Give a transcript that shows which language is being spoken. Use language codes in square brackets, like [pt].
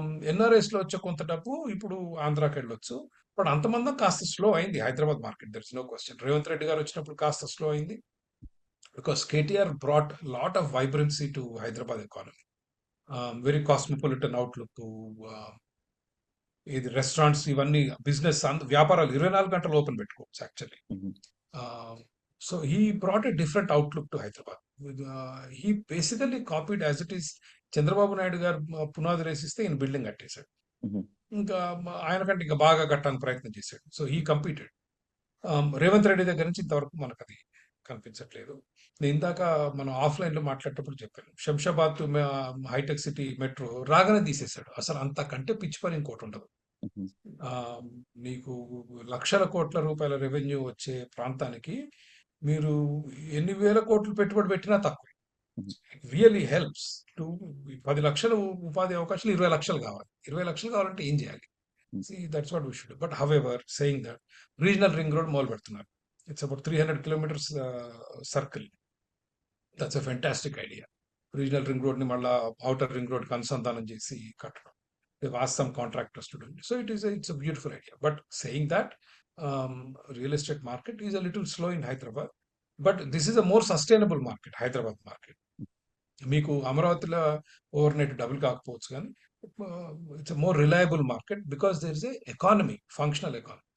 [te] ఎన్ఆర్ఐస్‌లో వచ్చే కొంత డబ్బు ఇప్పుడు ఆంధ్రాకెళ్ళొచ్చు. బట్ అంతమందం కాస్త స్లో అయింది Hyderabad market. [en] There is no question. [te] Revanth Reddy గారు వచ్చినప్పుడు కాస్త స్లో అయింది. [en] Because KTR brought lot of vibrancy to Hyderabad economy. Very cosmopolitan outlook. [te] ఆహ్, ఇది రెస్టారెంట్స్ ఇవన్నీ బిజినెస్ వ్యాపారాలు 24 గంటలు ఓపెన్ పెట్టుకోవచ్చు యాక్చువల్లీ. హుహు. [en] Uh, so he brought a different outlook to Hyderabad. He basically copied as it is. [te] Chandrababu Naidu గారు పునాది వేసిస్తే ఈయన బిల్డింగ్ కట్టేశాడు. హుహు. ఇంకా ఆయన కంటే ఇంకా బాగా కట్టడానికి ప్రయత్నం చేశాడు. [en] So he competed. [te] Revanth Reddy దగ్గర నుంచి ఇంతవరకు మనకు అది కనిపించట్లేదు. నేను ఇందాక మనం ఆఫ్లైన్లో మాట్లాడేటప్పుడు చెప్పాను, శంషాబాద్ హైటెక్ సిటీ మెట్రో రాగానే తీసేశాడు. అసలు అంతకంటే పిచ్చి పని ఇంకోటి ఉండదు. ఉమ్, ఆ, మీకు లక్షల కోట్ల రూపాయల రెవెన్యూ వచ్చే ప్రాంతానికి మీరు ఎన్ని వేల కోట్లు పెట్టుబడి పెట్టినా తక్కువ. ఉమ్, [en] really helps to [te] 10 లక్షలు ఉపాధి అవకాశాలు 20 లక్షలు కావాలి. 20 లక్షలు కావాలంటే ఏం చేయాలి? ఉమ్, [en] That's what we should. But however saying that, regional ring road మొదలు పెడుతున్నారు. It's about 300 kilometres circle. That's a fantastic idea. [te] Regional ring road ని మళ్ళా అవుటర్ రింగ్ రోడ్ కి అనుసంధానం చేసి కట్టడం. [en] They've asked some contractors to do it. So it's a beautiful idea. But saying that, real estate market is a little slow in Hyderabad. But this is a more sustainable market, Hyderabad market. [te] మీకు అమరావతిలో over night double కాకపోవచ్చు, కానీ [en] It's more reliable market because there is a economy, functional economy.